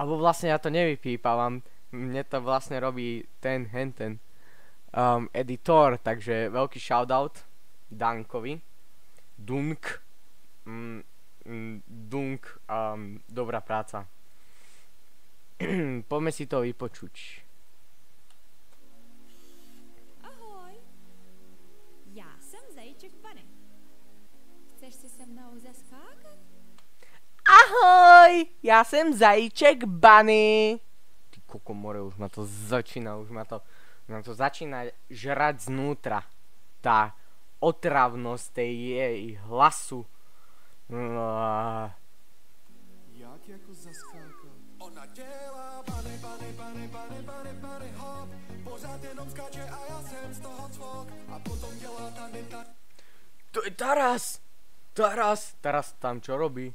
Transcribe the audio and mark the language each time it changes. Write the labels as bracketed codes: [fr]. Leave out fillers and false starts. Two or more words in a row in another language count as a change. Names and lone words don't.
[sk] Alebo vlastne ja to nevypípavam, mne to vlastne robí ten editor, takže veľký shoutout Dankovi. Dunk, dobrá práca. Poďme si to vypočuť. [cs] Ahoj, já jsem Zajíček Bunny. Chceš si se mnou zaskákat? Ahoj, já jsem Zajíček Bunny. [sk] Ty kokomore, už ma to začína žrať znútra. Tá otravnosť tej jej hlasu. [cs] Jak jako zaskákat? Ona dělá [en] bunny hop. [cs] Pořád jenom skáče a já jsem z toho cvok. A potom dělá tany. [sk] To je Taras tam čo robí?